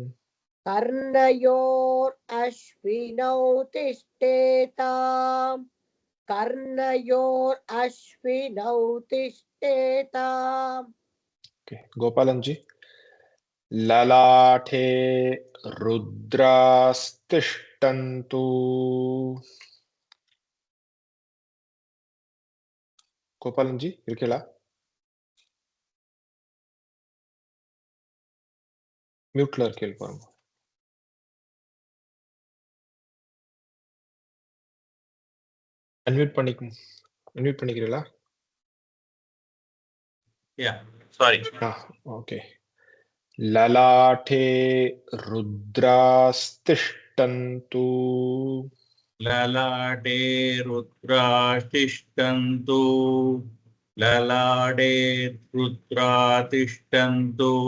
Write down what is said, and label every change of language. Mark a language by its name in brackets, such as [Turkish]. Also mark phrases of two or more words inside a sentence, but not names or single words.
[Sanskrit] कर्णयोरश्विनौ तिष्ठेताम् कर्णयोरश्विनौ तिष्ठेताम् [Tamil] Okay. गोपालन जी [Sanskrit] ललाटे रुद्रास्तिष्ठन्तु [Tamil] गोपालन जी இருக்கீங்களா மியூட்ல இருக்கீங்க பாருங்க அன்மியூட் பண்ணிக்கிறீங்களா [English] Yeah, sorry. [Sanskrit] ஓகே ललाटे रुद्रास्तिष्ठन्तु ललाटे रुद्रातिष्ठन्तु ललाटे रुद्रातिष्ठन्तु